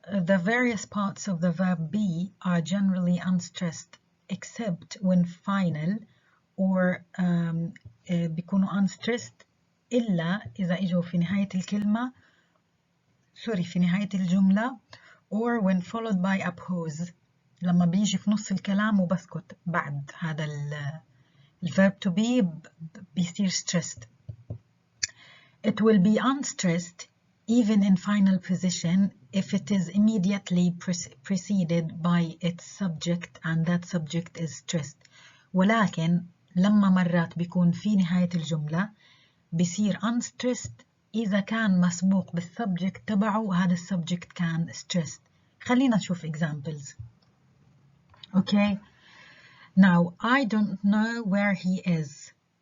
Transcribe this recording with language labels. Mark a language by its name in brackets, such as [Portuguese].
[English] The various parts of the verb be are generally unstressed except when final or [Arabic] بيكونوا unstressed إلا إذا إجوا في نهاية الكلمة في نهاية الجملة [English] or when followed by a pause [Arabic] لما بيجي في نص الكلام وبسكت بعد هذا [English] الverb to be بيصير stressed. It will be unstressed even in final position if it is immediately preceded by its subject and that subject is stressed. [Arabic] ولكن لما مرات بيكون في نهاية الجملة بيصير unstressed إذا كان مسبوق بالسبجكت تبعه وهذا السبجكت كان stressed. خلينا نشوف [English] examples. Okay. Now I don't know where he is.